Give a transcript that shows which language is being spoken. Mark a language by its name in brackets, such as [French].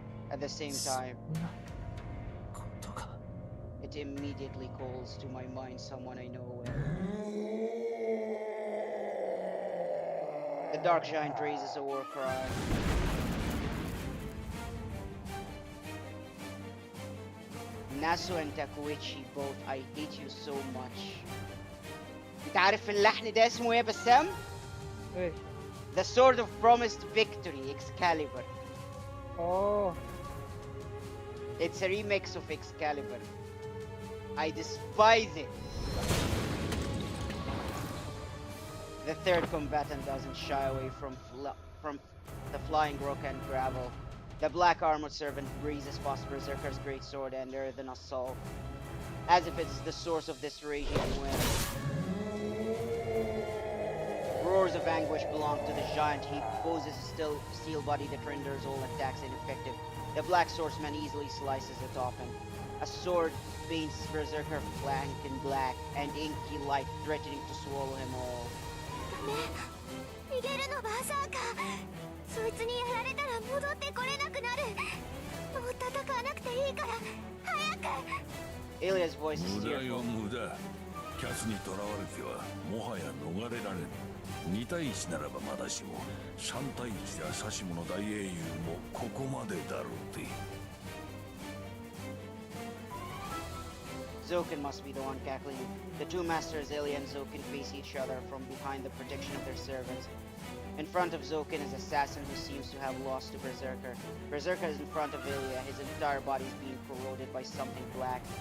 [English] At the same time, it immediately calls to my mind someone I know well. The Dark Giant raises a war cry. Nasu and Takuichi both, I hate you so much. [Arabic] انت عارف اللحن ده اسمه ايه يا بسام؟ ايش؟ [English] The Sword of Promised Victory, Excalibur. Oh It's a remix of Excalibur. I despise it. The third combatant doesn't shy away from the flying rock and gravel. The black armored servant breezes past Berserker's great sword and earthen assault, as if it's the source of this raging wind. Roars of anguish belong to the giant. He poses a steel body that renders all attacks ineffective. The black swordsman easily slices it open. A sword paints Berserker flank in black and inky light threatening to swallow him all. [Japanese] ダメ逃げるのバーサーカー。そいつにやられたら戻ってこれなくなる。もう戦わなくていいから早く。 [English] Ilya's voice is [Japanese] 無駄よ [English] tearful. [Japanese] 無駄。キャツに囚われてはもはや逃れられぬ。2対1ならばまだしも3対1では指し物大英雄もここまでだろうて。 [English] Zoken must be the one cackling. The two masters, Ilya and Zoken, face each other from behind the protection of their servants. In front of Zoken is Assassin, who seems to have lost to Berserker. Berserker is in front of Ilya, his entire body is being corroded by something black.